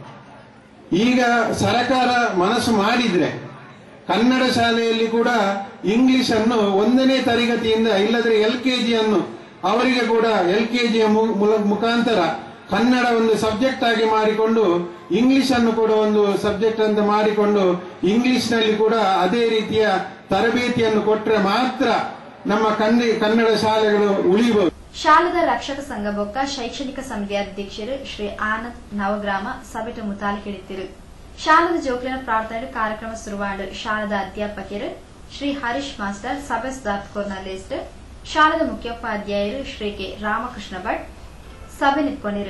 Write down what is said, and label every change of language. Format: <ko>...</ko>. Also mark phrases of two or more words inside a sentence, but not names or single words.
<kn>ಈಗ ಸರ್ಕಾರ ಮನಸ್ಸು ಮಾಡಿದ್ರೆ ಕನ್ನಡ ಶಾಲೆಯಲ್ಲಿ ಕೂಡ ಇಂಗ್ಲಿಷ್ ಅನ್ನು 1ನೇ ತರಗತಿಯಿಂದ ಇಲ್ಲದ್ರೆ LKG ಅನ್ನು ಅವರಿಗೆ ಕೂಡ LKG ಮುಖಾಂತರ ಕನ್ನಡ ಒಂದು ಸಬ್ಜೆಕ್ಟ್ ಆಗಿ ಮಾಡಿಕೊಂಡು ಇಂಗ್ಲಿಷ್ ಅನ್ನು ಕೂಡ ಒಂದು ಸಬ್ಜೆಕ್ಟ್ ಅಂತ ಮಾಡಿಕೊಂಡು ಇಂಗ್ಲಿಷ್ ನಲ್ಲಿ ಕೂಡ ಅದೇ ರೀತಿಯ ತರಬೇತಿಯನ್ನು ಕೊಟ್ಟರೆ ಮಾತ್ರ ನಮ್ಮ ಕನ್ನಡ ಶಾಲೆಗಳು ಉಳಿಬಹುದು.</kn> <tcy>ಶಾಲದ ರಕ್ಷಕ ಸಂಘ ಬೊಕ್ಕ ಶೈಕ್ಷಣಿಕ ಸಮಿತಿ ಅಧ್ಯಕ್ಷರು ಶ್ರೀ ಆನಂದ್ ನವಗ್ರಾಮ ಸಭೆಟ ಮುತಾಲಿ ಹಿಡಿತಿರು. ಶಾಲದ ಜೋಕ್ಲಿನ ಪ್ರಾರ್ಥನೆ ಕಾರ್ಯಕ್ರಮ ಶುರುವಾಡು ಶಾಲದ ಅಧ್ಯಾಪಕರು ಶ್ರೀ ಹರೀಶ್ ಮಾಸ್ಟರ್ ಸಭೆ ಸುಧಾರ್ಕೋರ್ನ ಲಿಸ್ಟ್ ಶಾಲದ ಮುಖ್ಯೋಪಾಧ್ಯಾಯರು ಶ್ರೀ ಕೆ ರಾಮಕೃಷ್ಣ ಭಟ್ ಸಭೆ ನಿಂತ್ಕೊಂಡಿರು.</tcy>